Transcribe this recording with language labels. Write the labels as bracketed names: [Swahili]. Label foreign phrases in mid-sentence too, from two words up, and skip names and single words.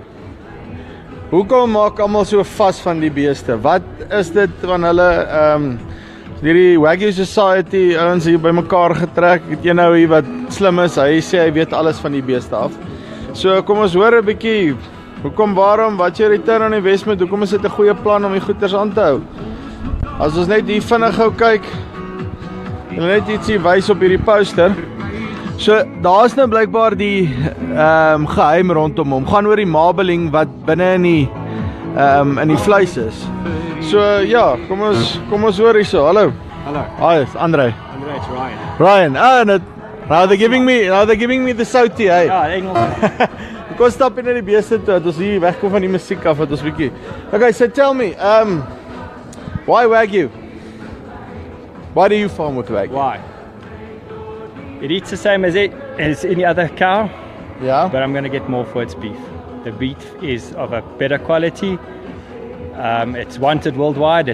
[Afrikaans] Hoekom maak almal so vas van die beeste? Wat is dit van hulle hierdie Wagyu Society ouens hier bymekaar getrek? Het jy nou hier wat slim is? Hy sê hy weet alles van die beeste af. So kom ons hoor 'n bietjie hoekom, waarom, wat jy [English] return on investment, [Afrikaans] hoekom is dit 'n goeie plan om die goeders aan te hou? As ons net hier vinnig gou kyk, en net ietsie wys op hierdie poster. So daar's nou blykbaar die geheim rondom hom. Gaan oor die marbling wat binne in die vleis is. So ja, kom ons hoor hierso. Hallo. [English] Hello. Hi, it's Andre. Andre, it's Ryan. Ryan. Now they're giving me the sautie, hey. [Afrikaans] Ja, Engels. Kom stap in die beeste toe, dat ons hier wegkom van die musiek af, dat ons bietjie. [English] Okay, so tell me, why Wagyu? Why do you farm with Wagyu? Why? It eats the same as any other cow, Yeah. but I'm going to get more for its beef. The beef is of a better quality. It's wanted worldwide.